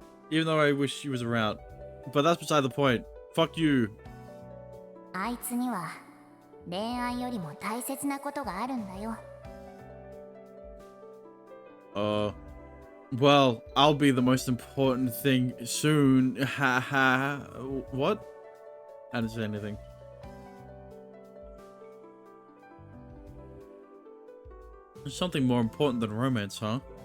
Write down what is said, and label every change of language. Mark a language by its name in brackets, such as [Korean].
[English] Even though I wish she was around. But that's beside the point. Fuck you. [Japanese] あいつには恋愛よりも大切なことがあるんだよ。 [English] Well, I'll be the most important thing soon. Ha ha. What? I didn't say anything. There's something more important than romance, huh?